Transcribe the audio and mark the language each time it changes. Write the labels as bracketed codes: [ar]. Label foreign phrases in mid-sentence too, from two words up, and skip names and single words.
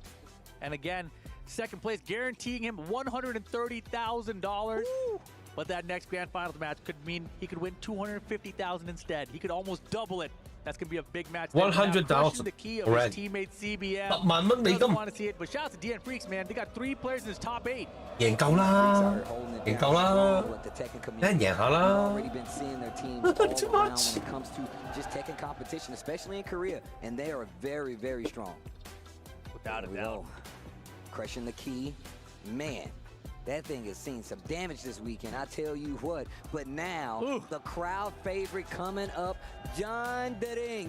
[en] And again, second place, guaranteeing him $130,000. But that next Grand Finals match could mean he could win $250,000 instead. He could almost double it. That's going to be a big match. 100,000. The key of his teammate CBM. Doesn't want to see it, but shout out to DN Freaks, man. They got 3 players in his top 8. [yue] 贏夠啦，贏夠啦，一人贏下啦。 [en] Already been seeing their teams all around when it comes to just Tekken competition, especially in Korea, and they are very, very strong. Without a doubt. Crushing the key, man. That thing has seen some damage this weekend, I tell you what. But now, the crowd favorite coming up, John Ding.